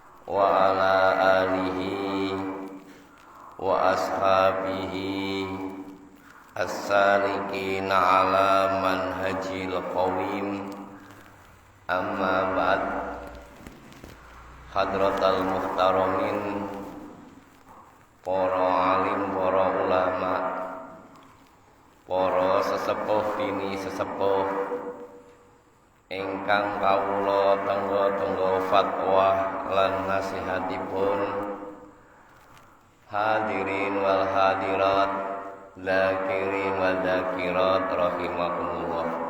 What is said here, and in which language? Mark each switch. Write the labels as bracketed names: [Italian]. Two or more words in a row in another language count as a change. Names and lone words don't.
[Arabic] وعلى آله وأصحابه السالكين على منهج القويم. أما بعد. حضرة المحترمين, [Javanese] para alim, para ulama, para sesepuh dini sesepuh ingkang kawula tenggo-tenggo fatwa lan nasihatipun, [Arabic] الحاضرين والحاضرات ذاكرين والذاكرات رحمكم الله.